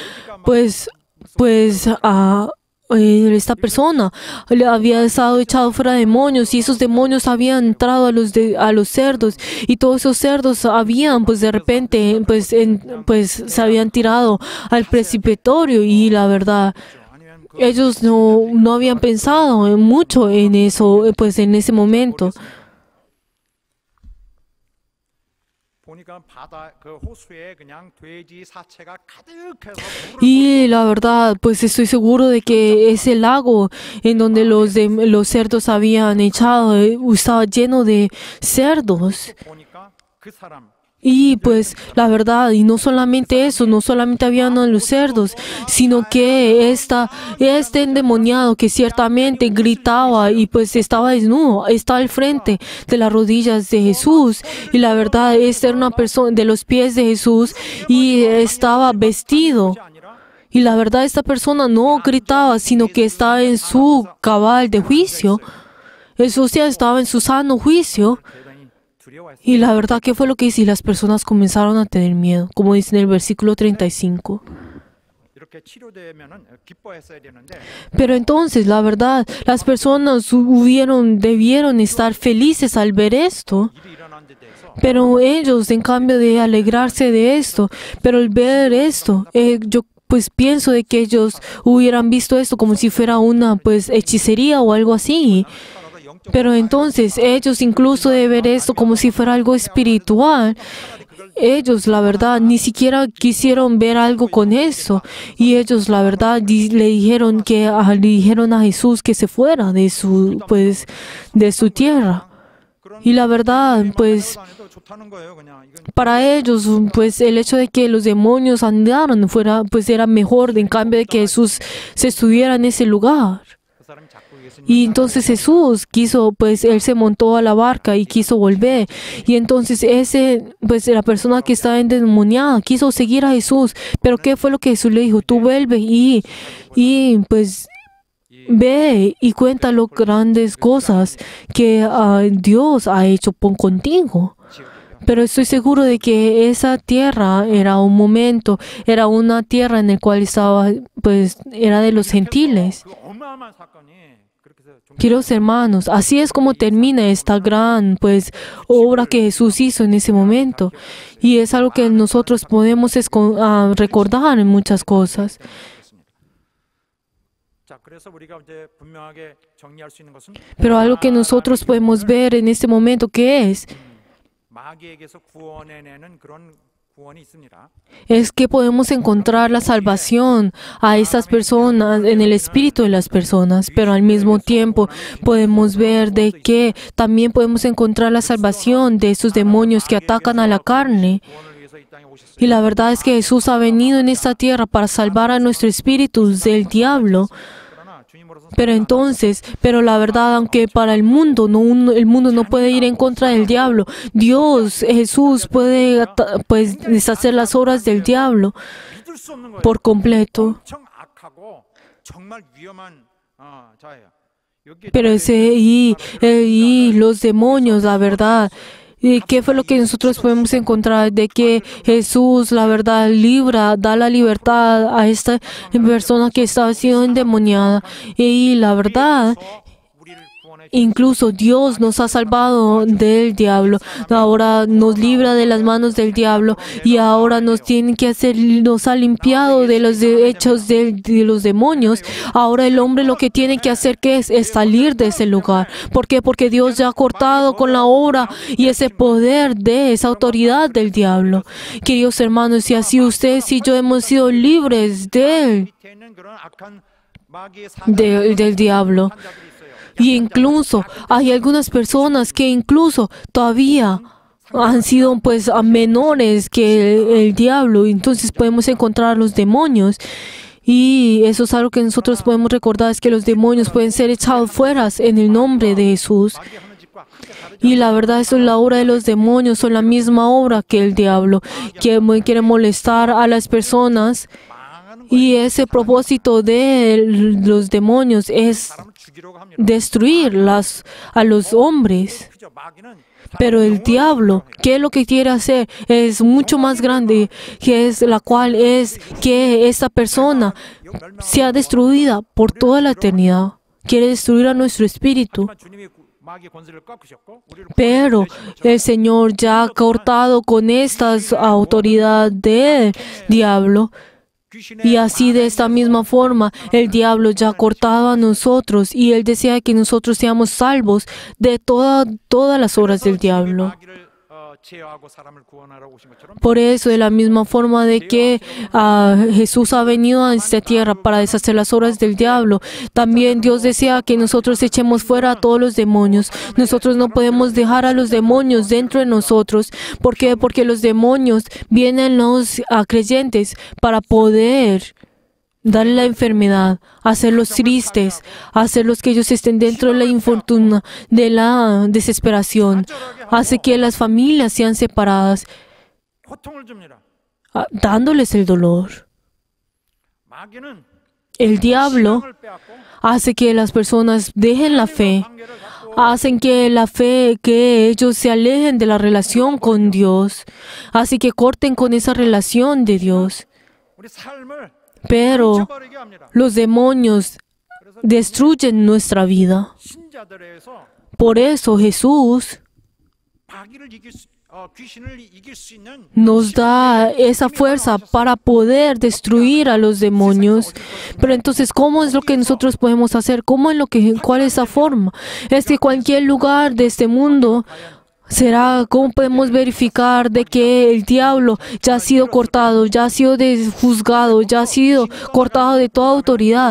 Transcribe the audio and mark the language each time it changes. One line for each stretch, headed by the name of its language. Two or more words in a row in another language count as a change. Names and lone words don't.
Spanish: esta persona le había estado echado fuera de demonios y esos demonios habían entrado a los cerdos y todos esos cerdos habían de repente se habían tirado al precipitorio y la verdad ellos no habían pensado mucho en eso en ese momento.
Korean: 보니까 바다 그 호수에 그냥 돼지 사체가 가득해서 물을
Spanish: Y la verdad, pues estoy seguro de que ese lago en donde los cerdos habían echado estaba lleno de cerdos.
Korean: 보니까 그 사람
Spanish: Y pues la verdad, y no solamente eso, no solamente habían los cerdos, sino que este endemoniado que ciertamente gritaba y pues estaba desnudo, estaba al frente de las rodillas de Jesús. Y la verdad, esta era una persona de los pies de Jesús y estaba vestido.
Korean: 아니라
Spanish: Y la verdad, esta persona no gritaba, sino que estaba en su cabal de juicio. Jesús ya estaba en su sano juicio.
Korean: 대단히 두려워했어요.
Spanish: Y la verdad, ¿qué fue lo que hizo? Y las personas comenzaron a tener miedo, como dice en el versículo 35.
Korean: 이렇게 치료되면은 기뻐했어야 되는데
Spanish: Pero entonces, la verdad, las personas debieron estar felices al ver esto.
Korean: 일이 일어난 데 대해서
Spanish: Pero ellos, en cambio de alegrarse de esto, pero al ver esto, yo pues pienso de que ellos hubieran visto esto como si fuera una pues hechicería o algo así.
Korean: 따라서 영적
Spanish: Pero entonces ellos incluso de ver esto como si fuera algo espiritual, ellos la verdad ni siquiera quisieron ver algo con eso. Y ellos la verdad le dijeron a Jesús que se fuera de su tierra. Y la verdad, pues
Korean: 안 해도 좋다는 거예요, 그냥. 이건
Spanish: para ellos, pues el hecho de que los demonios andaran fuera, pues era mejor, en cambio de que Jesús se estuviera en ese lugar.
Korean: 그 사람이 자꾸 예수님
Spanish: Y entonces Jesús quiso, pues él se montó a la barca y quiso volver. Y entonces pues la persona que estaba endemoniada quiso seguir a Jesús. Pero ¿qué fue lo que Jesús le dijo? Tú vuelve y pues ve y cuenta las grandes cosas que Dios ha hecho contigo. Pero estoy seguro de que esa tierra era un momento, era una tierra en la cual estaba, pues era de los gentiles.
Korean: 그 어마어마한 사건이 그렇게 해서 좀
Spanish: Queridos hermanos, así es como termina esta gran pues obra que Jesús hizo en ese momento. Y es algo que nosotros podemos recordar en muchas cosas.
Korean: 자, 그래서 우리가 이제 분명하게 정리할 수 있는 것은
Spanish: Pero algo que nosotros podemos ver en este momento que
Korean: 마귀에게서 구원해내는 그런 구원이 있습니다.
Spanish: es que podemos encontrar la salvación a estas personas, en el espíritu de las personas, pero al mismo tiempo podemos ver de que también podemos encontrar la salvación de esos demonios que atacan a la carne.
Korean: 구원을 위해서 이 땅에 오셨습니다.
Spanish: Y la verdad es que Jesús ha venido en esta tierra para salvar a nuestro espíritu del diablo.
Korean: 그러나 주님으로서
Spanish: Pero la verdad, aunque para el mundo no puede ir en contra del diablo, Jesús puede pues deshacer las obras del diablo
Korean: 믿을 수 없는 거예요.
Spanish: por completo.
Korean: 엄청 악하고 정말 위험한 자예요. 여기에
Spanish: Pero y los demonios, la verdad. ¿Y qué fue lo que nosotros podemos encontrar? De que Jesús, la verdad, da la libertad a esta persona que estaba siendo endemoniada. Y la verdad,
Korean: 우리를 구원해
Spanish: incluso Dios nos ha salvado del diablo. Ahora nos libra de las manos del diablo. Y ahora nos ha limpiado de los hechos de los demonios. Ahora el hombre lo que tiene que hacer es salir de ese lugar. ¿Por qué? Porque Dios ya ha cortado con la obra y ese poder de esa autoridad del diablo. Queridos hermanos, si así ustedes y yo hemos sido libres
Korean: 밑에 있는 그런 악한 마귀의
Spanish: del diablo.
Korean: 자들이 있어요.
Spanish: Y incluso hay algunas personas que incluso todavía han sido pues menores que el diablo. Entonces podemos encontrar los demonios. Y eso es algo que nosotros podemos recordar, es que los demonios pueden ser echados fuera en el nombre de Jesús.
Korean: 마귀 하는 짓과 크게 다르지
Spanish: Y la verdad, eso es la obra de los demonios, son la misma obra que el diablo, que quiere molestar a las personas.
Korean: 망하는
Spanish: Y ese propósito de los demonios es
Korean: 사람을 죽이려고 합니다.
Spanish: destruir a los hombres.
Korean: 그죠? 마귀는
Spanish: Pero el diablo, ¿qué es lo que quiere hacer? Es mucho más grande, que es la cual es que esta persona sea destruida por toda la eternidad. Quiere destruir a nuestro espíritu.
Korean: 하지만 주님이 마귀의 권세를 꺾으셨고 우리를
Spanish: Pero el Señor ya ha cortado con estas autoridades del diablo. Y así de esta misma forma, el diablo ya ha cortado a nosotros y Él desea que nosotros seamos salvos de todas las obras del diablo.
Korean: 마귀를 제어하고 사람을 구원하러 오신 것처럼
Spanish: Por eso, de la misma forma de que Jesús ha venido a esta tierra para deshacer las obras del diablo, también Dios desea que nosotros echemos fuera a todos los demonios. Nosotros no podemos dejar a los demonios dentro de nosotros. ¿Por qué? Porque los demonios vienen los creyentes para poder darle la enfermedad, hacerlos tristes, hacerlos que ellos estén dentro de la infortuna, de la desesperación. Hace que las familias sean separadas,
Korean: 고통을 줍니다.
Spanish: dándoles el dolor.
Korean: 마귀는
Spanish: El diablo
Korean: 신앙을 빼앗고
Spanish: hace que las personas dejen la fe,
Korean: 관계를 갖고
Spanish: hacen que ellos se alejen de la relación con Dios, así que corten con esa relación de Dios.
Korean: 우리 삶을
Spanish: Pero
Korean: 잊어버리게 합니다.
Spanish: los demonios destruyen nuestra vida.
Korean: 신자들에서
Spanish: Por eso Jesús
Korean: 마귀를 귀신을 이길 수 있는
Spanish: nos da esa fuerza para poder destruir a los demonios. Pero entonces, ¿cómo es lo que nosotros podemos hacer? ¿Cuál es esa forma? Es que cualquier lugar de este mundo ¿cómo podemos verificar de que el diablo ya ha sido cortado, ya ha sido juzgado, ya ha sido cortado de toda autoridad?